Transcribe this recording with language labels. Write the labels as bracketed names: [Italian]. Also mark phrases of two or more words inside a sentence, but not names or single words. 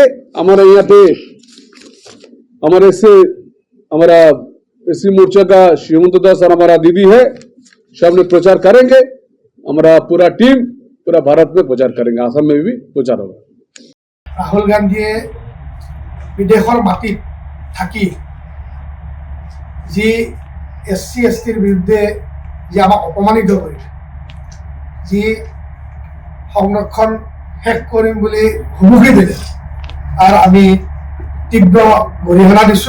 [Hindi] हमारे यहाँ पे हमारा SC मोर्चा का श्रीमंत दास और हमारा दीदी है, सब ने प्रचार करेंगे। हमारा पूरा टीम पूरा भारत में प्रचार करेंगे, आसाम में भी प्रचार होगा। [Assamese] राहुल गांधीয়ে বিদেশৰ মাটিত থাকি যি SC/STৰ বিৰুদ্ধে যি আমাক অপমানিত কৰিলে, যি সংৰক্ষণ শেষ কৰিম বুলি হুমুকি দিলে, তাৰ আমি তীব্ৰ গৰিহণা দিছোঁ।